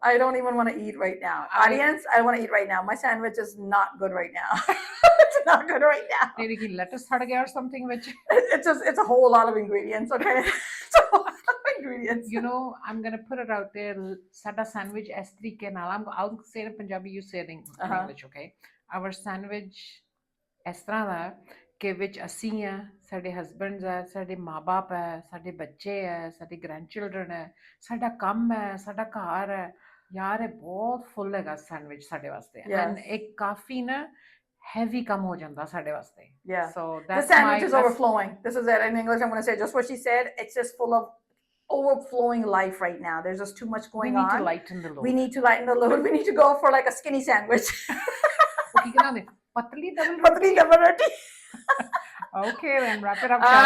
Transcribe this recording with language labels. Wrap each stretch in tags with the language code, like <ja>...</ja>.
<en>I don't even want to eat right now. Audience, I want to eat right now. My sandwich is not good right now. It's not good right now. Maybe lettuce hard or something which it's a whole lot of ingredients, okay? It's a whole lot of ingredients. You know, I'm gonna put it out there.</en> <pa>Sada sandwich as tariqe naal.</pa> <en>I'll say it in Punjabi, you say it in English, okay? Our sandwich</en> <pa>ਇਸ ਤਰ੍ਹਾਂ ਦਾ ਕਿ ਵਿੱਚ ਅਸੀਂ ਆ, ਸਾਡੇ husbands ਆ, ਸਾਡੇ ਮਾਂ-ਬਾਪ ਹੈ, ਸਾਡੇ ਬੱਚੇ ਹੈ, ਸਾਡੇ ਗ੍ਰੈਂਡਚਿਲਡਰਨ ਹੈ, ਸਾਡਾ ਕੰਮ ਹੈ, ਸਾਡਾ ਘਰ ਹੈ। ਯਾਰ ਇਹ ਬਹੁਤ ਫੁੱਲ ਹੈਗਾ ਸੈਂਡਵਿਚ ਸਾਡੇ ਵਾਸਤੇ। ਐਂਡ ਇਹ ਕਾਫੀ ਨਾ heavy ਕੰਮ ਹੋ ਜਾਂਦਾ ਸਾਡੇ ਵਾਸਤੇ।</pa> <en>Yeah. So that's the sandwich is overflowing. This is it in English. I'm going to say just what she said. It's just full of overflowing life right now. There's just too much going on. We need to lighten the load. We need to lighten the load. We need to go for like a skinny sandwich.</en> <pa>Patli double roti.</pa> <en>Okay, then wrap it up.</en>